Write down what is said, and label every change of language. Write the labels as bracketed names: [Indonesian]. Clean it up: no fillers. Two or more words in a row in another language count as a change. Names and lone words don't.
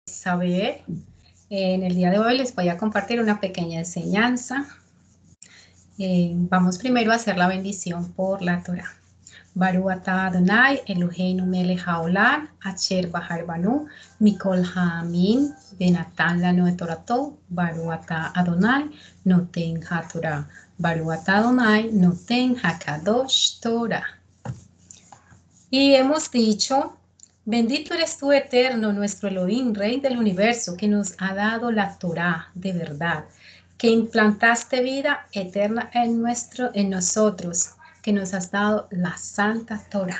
[Spanish] saber. En el día de hoy les voy a compartir una pequeña enseñanza. Vamos primero a hacer la bendición por la Torah. [Hebrew] ברוך אתה אדוני אלוהינו מלך העולם אשר בחר בנו מכל העמים ונתן לנו את תורתו ברוך אתה אדוני נותן התורה ברוך אתה אדוני נותן הקדוש תורה. [Spanish] Y hemos dicho: bendito eres tú, eterno, nuestro Elohim, Rey del universo, que nos ha dado la Torá de verdad, que implantaste vida eterna en nosotros, que nos has dado la Santa Torá.